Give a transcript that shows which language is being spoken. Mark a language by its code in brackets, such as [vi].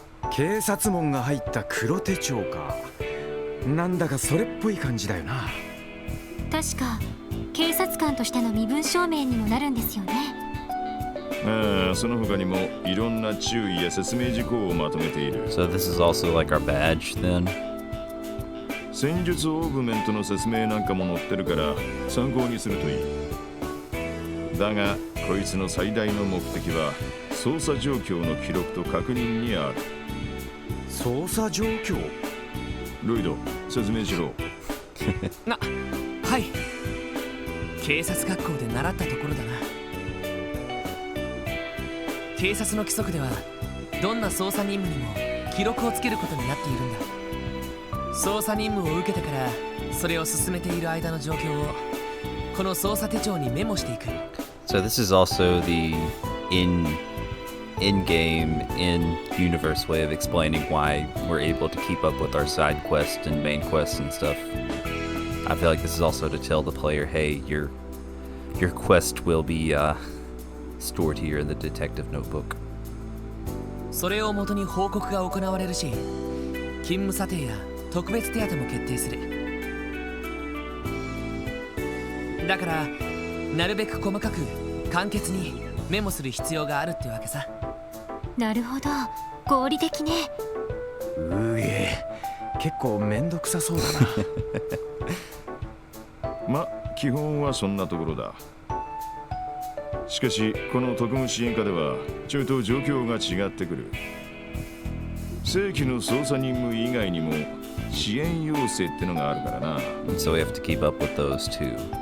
[ja] 警察門が入った黒手帳か。なんだかそれっぽい感じだよな。確か警察官としての身分証明にもなるんですよね。ああ、その他にもいろんな注意や説明事項をまとめている。 [en] So this is also like our badge then? [ja] 戦術オーグメントの説明なんかも載ってるから参考にするといい。だがこいつの最大の目的は捜査状況の記録と確認にある。捜査状況？ロイド、説明しろ。はい。警察学校で習ったところだな。警察の規則ではどんな捜査任務にも記録をつけることになっているんだ。捜査任務を受けてからそれを進めている間の状況をこの捜査手帳にメモしていく。 [en] So this is also the in-game, in-universe way of explaining why we're able to keep up with our side quests and main quests and stuff. I feel like this is also to tell the player, hey, your quest will be stored here in the detective notebook. [ja] それをもとに報告が行われるし、勤務査定や特別手当も決定する。だからなるべく細かく簡潔にメモする必要があるってわけさ。なるほど、合理的ね。うえ、結構めんどくさそうだな。ま、基本はそんなところだ。しかしこの特務支援課ではちょいと状況が違ってくる。正規の捜査任務以外にも支援要請ってのがあるからな。 [en] So we have to keep up with those too.